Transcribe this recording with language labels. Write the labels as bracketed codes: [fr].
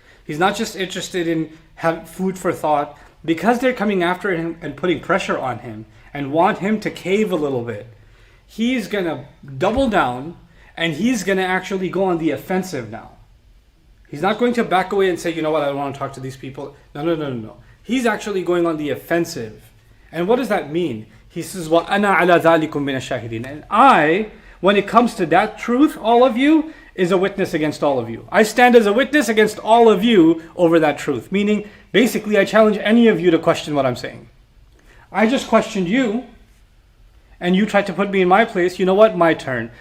[en] He's not just interested in have food for thought. Because they're coming after him and putting pressure on him and want him to cave a little bit, he's going to double down and he's going to actually go on the offensive now. He's not going to back away and say, you know what, I don't want to talk to these people. No. He's actually going on the offensive. And what does that mean? He says, [ar] وَأَنَا عَلَى ذَلِكُمْ مِنَ الشَّاهِدِينَ. [en] And I, when it comes to that truth, all of you, is a witness against all of you. I stand as a witness against all of you over that truth. Meaning, basically, I challenge any of you to question what I'm saying. I just questioned you, and you tried to put me in my place. You know what? My turn.